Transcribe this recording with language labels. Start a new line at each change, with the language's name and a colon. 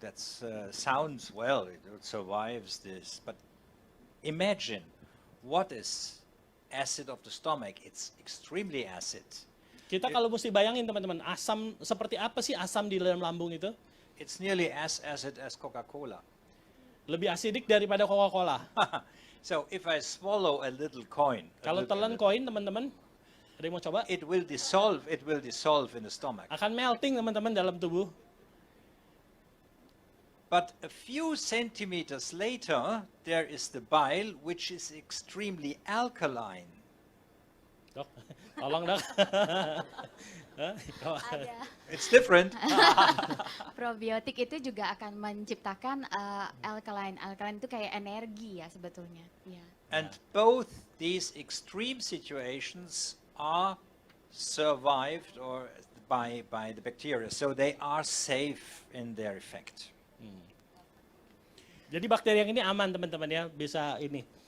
English: That sounds well, it survives this. But imagine what is acid of the stomach. It's extremely acid.
Indonesian: Kita kalau mesti bayangin teman-teman, asam seperti apa sih asam di dalam lambung itu?
English: It's nearly as acid as Coca-Cola.
Indonesian: Lebih asidik daripada Coca-Cola.
English: So if I swallow a little coin,
Indonesian: Kalau telan koin teman-teman, ada yang mau coba?
English: it will dissolve in the stomach.
Indonesian: Akan melting teman-teman dalam tubuh.
English: But a few centimeters later, there is the bile, which is extremely alkaline.
Indonesian: Dok, tolong dok. Hah? Ada
English: It's different.
Indonesian: probiotik itu juga akan menciptakan alkaline. Alkaline itu kayak energi ya sebetulnya. Ya.
English: And both these extreme situations are survived or by the bacteria, so they are safe in their effect.
Indonesian: Jadi bakteri yang ini aman teman-teman ya, bisa ini.